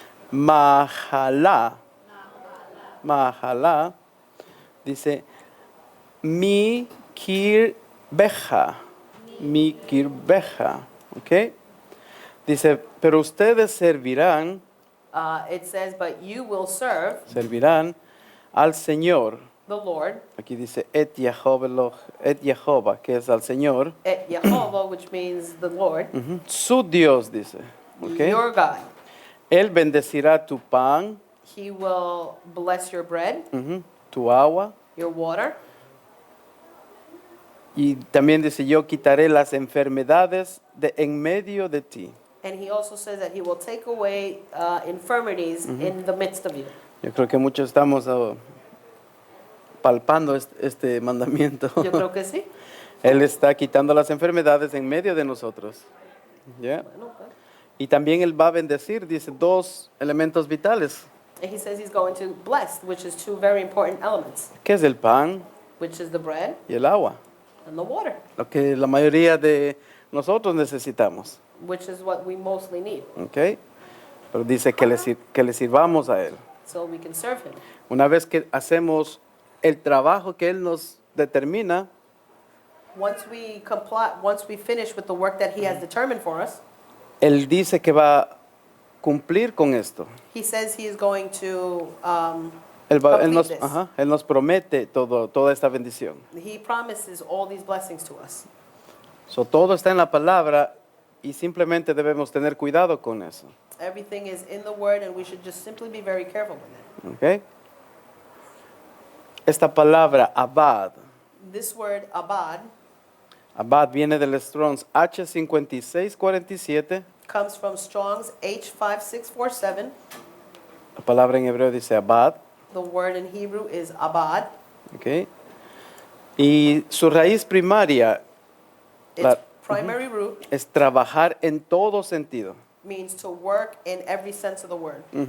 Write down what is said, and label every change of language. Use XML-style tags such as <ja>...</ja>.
<es>Mahala. Mahala. Dice mi kirbeja. Mi kirbeja. Ok. Dice, pero ustedes servirán,</es> <en>It says, but you will serve</en> <es>servirán al Señor.</es> <en>the Lord</en> <es>Aquí dice et Jehová, que es al Señor.</es> <en>et Yehovah, which means the Lord,</en> <es>Su Dios, dice. Ok.</es> <en>your God.</en> <es>Él bendecirá tu pan,</es> <en>He will bless your bread,</en> <es>tu agua.</es> <en>your water,</en> <es>Y también dice, yo quitaré las enfermedades de en medio de ti.</es> <en>and he also says that he will take away infirmities in the midst of you.</en> <es>Yo creo que muchos estamos palpando este mandamiento. Yo creo que sí. Él está quitando las enfermedades en medio de nosotros. ¿Ya? Bueno, pues. Y también Él va a bendecir, dice, dos elementos vitales.</es> <en>And he says he's going to bless, which is two very important elements,</en> <es>¿Qué es el pan</es> <en>which is the bread</en> <es>y el agua?</es> <en>and the water,</en> <es>Lo que la mayoría de nosotros necesitamos.</es> <en>which is what we mostly need,</en> <es>¿Ok? Pero dice que le sirvamos a Él.</es> <en>so we can serve him.</en> <es>Una vez que hacemos el trabajo que Él nos determina,</es> <en>Once we comply, once we finish with the work that he has determined for us,</en> <es>Él dice que va a cumplir con esto.</es> <en>he says he is going to,</en> <es>Él</es> <en>Complete this.</en> <es>Él nos promete toda esta bendición.</es> <en>he promises all these blessings to us.</en> <es>So, todo está en la palabra y simplemente debemos tener cuidado con eso.</es> <en>Everything is in the word and we should just simply be very careful with it. ¿Ok?</en> <es>Esta palabra, abad,</es> <en>This word abad</en> <es>abad viene del Strong's H5647.</es> <en>comes from Strong's H5647.</en> <es>La palabra en hebreo dice abad.</es> <en>The word in Hebrew is abad.</en> <es>¿Ok? Y su raíz primaria</es> <en>Its La- primary root</en> <es>es trabajar en todo sentido.</es> <en>means to work in every sense of the word.</en>